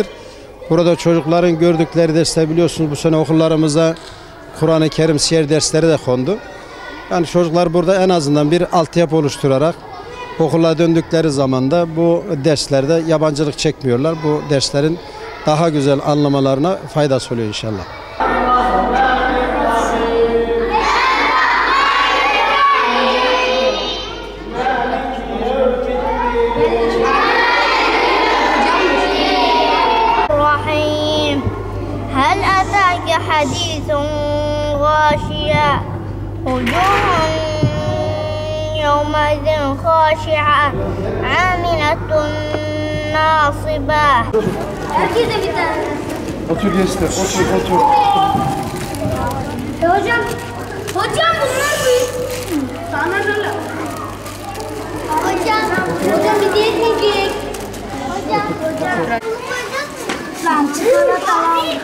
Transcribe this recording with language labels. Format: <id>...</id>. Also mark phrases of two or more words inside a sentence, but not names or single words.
<tr>Burada çocukların gördükleri dersler, biliyorsunuz bu sene okullarımıza Kur'an-ı Kerim, siyer dersleri de kondu. Yani çocuklar burada en azından bir altyapı oluşturarak okula döndükleri zaman da bu derslerde yabancılık çekmiyorlar. Bu derslerin daha güzel anlamalarına faydası oluyor inşallah.</tr> <ar>هل أتاك حديث غاشية وجوه يومئذ خاشعة عاملة ناصبة.</ar> <tr>Herkese bir tane. Otur gençler, otur. Hocam bunlar büyük. Sana böyle. Hocam bir diyecek. Hocam. Lan çikolata.</tr>